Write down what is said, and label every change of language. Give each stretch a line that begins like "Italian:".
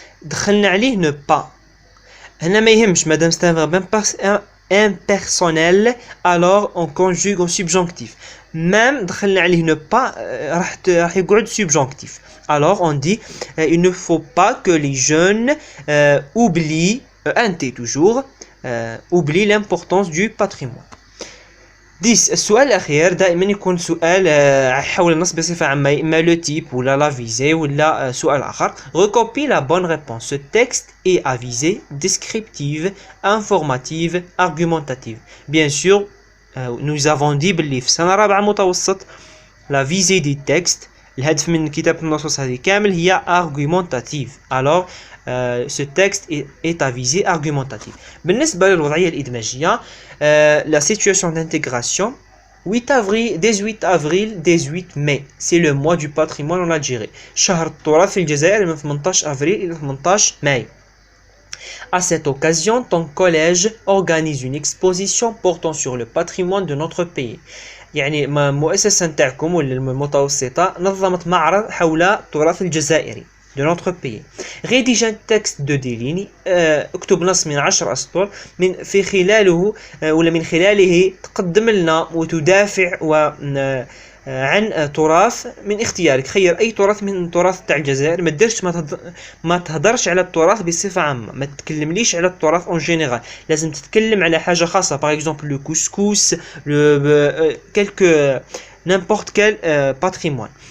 Arabic: دخلنا عليه
French: ne pas
Arabic: هنا ما يهمش مادام
French: c'est un verbe impersonnel alors on conjugue au subjonctif.
Arabic: même دخلنا عليه ne pas راح يقعد subjonctif.
French: alors on dit il ne faut pas que les jeunes oublient toujours oublie l'importance du patrimoine.
Arabic: 10 السؤال الأخير دائما يكون سؤال حول النص بصفة عامة إما لو تيب ولا لا فيزي ولا سؤال آخر.
French: recopie la bonne réponse. Ce texte est à visée descriptive, informative, argumentative. bien sûr nous avons dit
Arabic: باللي في سنة رابعة متوسط
French: la visée des textes
Arabic: الهدف من كتابة النصوص هذه كامل هي argumentative.
French: alors ce texte est à visée argumentative.
Arabic: بالنسبة للوضعية الإدماجية
French: la situation d'intégration 18 avril 18 mai c'est le mois du patrimoine en Algérie.
Arabic: شهر التراث في الجزائر من 18 أفريل إلى 18 ماي.
French: À cette occasion, ton collège organise une exposition portant sur le patrimoine de notre pays.
Arabic: يعني المؤسسة نتاعكم ولا المتوسطة نظمت معرض حول التراث الجزائري
French: de notre pays. rédige un texte de 10 lignes.
Arabic: اكتب نص من 10 أسطر في خلاله ولا من خلاله تقدم لنا وتدافع عن تراث من اختيارك. خير اي تراث من التراث تاع الجزائر. ما ديرش ما تهدرش على التراث بصفه عامه. ما تتكلمليش على التراث اون جينيرال. لازم تتكلم على حاجه خاصه باغ اكزومبل لو كوسكوس كلكو نيمبورت كال باتريمون.